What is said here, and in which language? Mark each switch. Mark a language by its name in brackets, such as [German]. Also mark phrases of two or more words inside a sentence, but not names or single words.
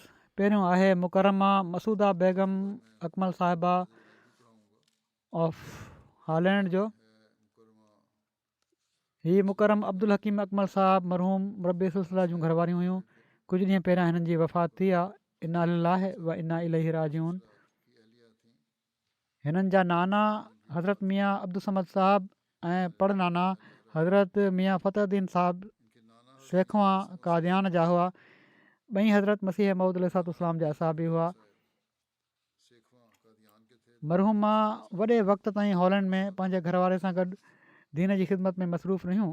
[Sindhi] पहिरियों आहे मुकरमा मसूदा बेगम अकमल साहिबा ऑफ हॉलैंड जो। हीअ मुकरम अब्दुल हकीम अकमल साहब मरहूम मुरबी सिलसिला जूं घरवारियूं हुयूं। कुझु ॾींहं पहिरियां हिननि जी वफ़ात थी आहे। [Arabic] إنا لله و إنا إليه راجعون. [Sindhi] हिननि जा नाना हज़रत मियाँ अब्दुल समद साहब ऐं पड़ नाना हज़रत मियाँ फ़तहुद्दीन साहब सेखवा कादियान जा हुआ। ॿई हज़रत मसीह मऊद अलैहिस्सलाम जा असाबी हुआ। मरहूमा वॾे वक़्त ताईं हॉलैंड में पंहिंजे घरवारे सां गॾु दीन जी ख़िदमत में मसरूफ़ रहियूं।